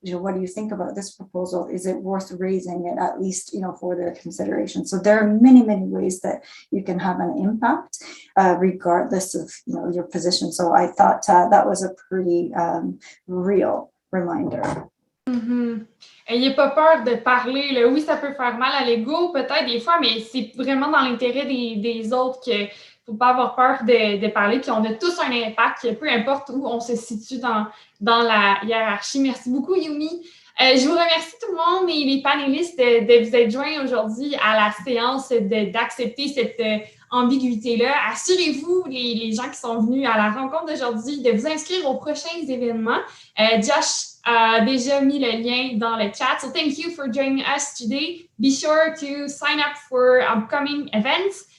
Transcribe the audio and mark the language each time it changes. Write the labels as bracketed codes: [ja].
[en] What do you think about this proposal? Is it worth raising it, at least, for their consideration? So there are many, many ways that you can have an impact, regardless of, your position. So I thought that was a pretty real reminder. [fr] Ayez pas peur de parler, là. Oui, ça peut faire mal à l'ego, peut-être des fois, mais c'est vraiment dans l'intérêt des autres qu'il ne faut pas avoir peur de parler. Puis on a tous un impact, peu importe où on se situe dans la hiérarchie. Merci beaucoup, Yumi. Je vous remercie tout le monde et les panélistes de vous être joints aujourd'hui à la séance d'accepter cette ambiguïté-là. Assurez-vous, les gens qui sont venus à la rencontre d'aujourd'hui, de vous inscrire aux prochains événements. Josh a déjà mis le lien dans le chat. [en] So thank you for joining us today. Be sure to sign up for upcoming events.